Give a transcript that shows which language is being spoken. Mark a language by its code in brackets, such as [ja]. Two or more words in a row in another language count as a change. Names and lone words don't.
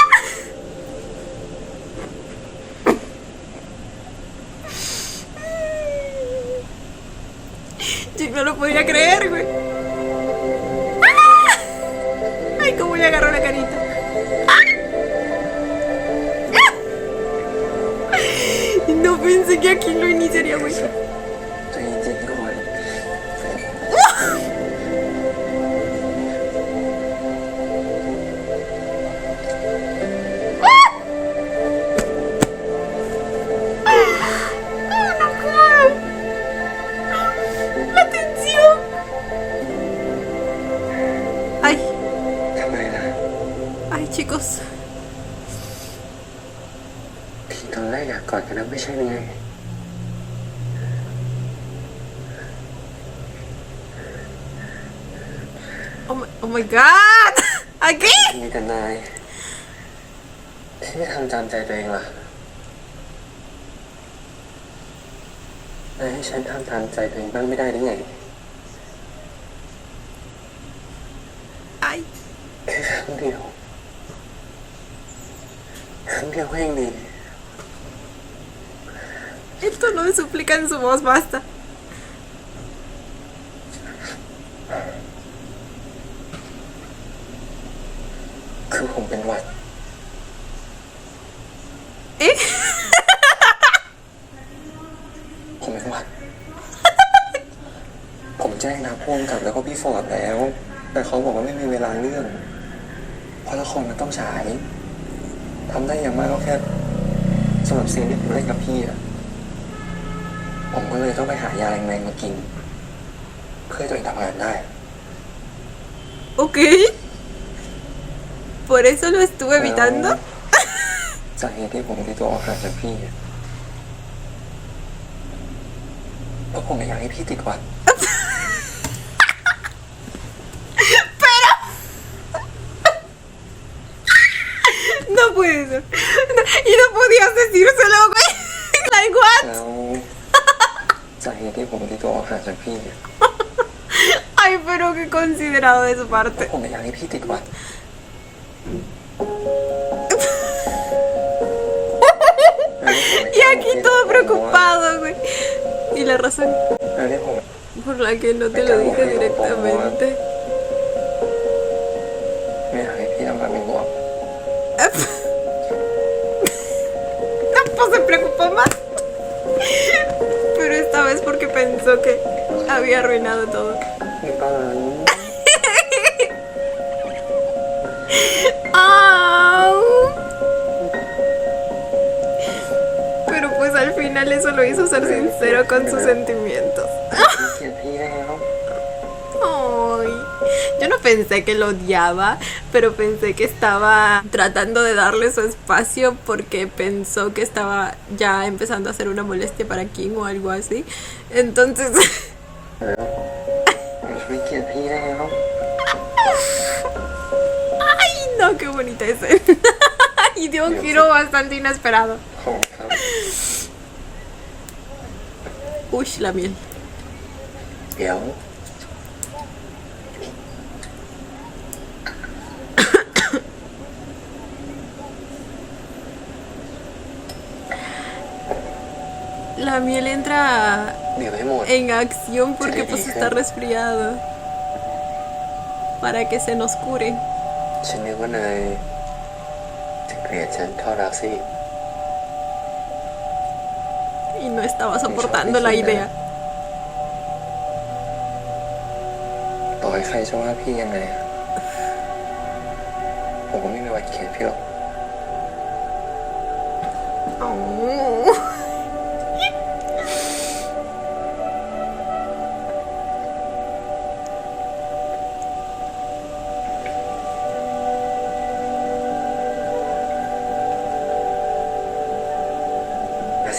[es] Yo no lo podía creer, güey. ¡Ah! Ay, cómo le agarró la carita. No pensé que aquí lo iniciaría, güey. [th] ใจเย็นๆก่อน [es] No puedo. La tensión. Ay, [th] ทำไมล่ะ [es] ay, chicos. [th] ทีตอนแรกอยากกอดกันนะไม่ใช่ไง [en] Oh my God. [es] ¿Aquí? [th] มีแต่นายที่ไม่ทำตามใจตัวเองล่ะนายให้ฉันทำตามใจตัวเองบ้างไม่ได้หรือไง [es] Ay, [th] แค่ครั้งเดียวก็ยังดี [es] el tono de súplica en su voz, basta. [th] คือผมเป็นหวัด ¿Eh? ผมเป็นหวัด ผมแจ้งทางพ่วงกับแล้วก็พี่ฟอร์ดแล้ว แต่เขาบอกว่าไม่มีเวลาเรื่องเพราะละครมันต้องฉายทำได้อย่างมากก็แค่สำหรับซีนที่ผมเล่นกับพี่อะผมก็เลยต้องไปหายาแรงๆมากิน เพื่อให้ตัวเองทำงานได้ [es] Ok. Por eso lo estuve evitando. [th] สาเหตุที่ผมตีตัวออกห่างจากพี่อะเพราะผมไม่อยากให้พี่ติดหวัด [es] No puede ser. Y no podías decírselo, güey. [en] Like what? [th] แล้วสาเหตุที่ผมตีตัวออกห่างจากพี่อะ [es] Ay, pero qué considerado de su parte. [th] ผมไม่อยากให้พี่ติดหวัด [es] Y aquí todo preocupado, güey. Y la razón [th] แล้วที่ผม [es] por la que no te lo dije directamente. [th] ไม่อยากให้พี่ทำ [es] se preocupó más. Pero esta vez porque pensó que había arruinado todo. ¡Au! Pero pues al final eso lo hizo ser sincero con sus sentimientos. [th] เกลียดพี่แล้ว [es] Ay, yo no pensé que lo odiaba, pero pensé que estaba tratando de darle su espacio porque pensó que estaba ya empezando a hacer una molestia para King o algo así. Entonces... [th] ไม่เกลียดพี่แล้ว [es] ¡Ay, no! ¡Qué bonita escena! Y dio un giro bastante inesperado. [th] ของครับ [es] Uy, la miel. [th] เดี๋ยว [es] La miel entra [th] เดี๋ยวให้หมด [es] en acción porque pues está resfriado. Para que se nos cure. [th] ฉันนึกว่านายจะเกลียดฉันเท่ารักซี่ [es] Y no estaba soportando la idea. [th] ต่อให้ใครจะว่าพี่ยังไงอะผมก็ไม่มีวันเกลียดพี่หรอก Oh. [es] Así.